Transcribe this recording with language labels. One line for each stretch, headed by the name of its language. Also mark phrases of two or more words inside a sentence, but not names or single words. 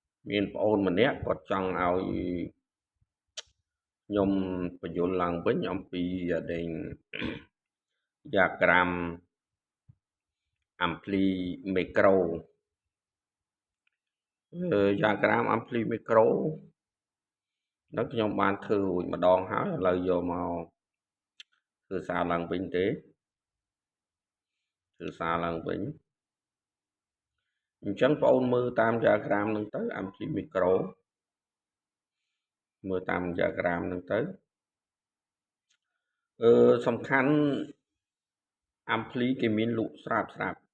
Khmer: មានប្អូនម្នាក់គាត់ចង់ឲ្យខ្ញុំបញ្យល់ឡើងវិញអំពីដេញ diagram
English: ampli macro diagram ampli macro
Khmer: ហ្នឹងខ្ញុំបានធ្វើរួចម្ដងហើយឥឡូវយកមកធ្វើសារឡើងវិញទេ ធ្វើសារឡើងវិញអញ្ចឹងបងប្អូនមើលតាម diagram ហ្នឹងទៅ
English: ampli macro
Khmer: មើលតាម diagram ហ្នឹងទៅសំខាន់ ampli គេមានលក់ស្រាប់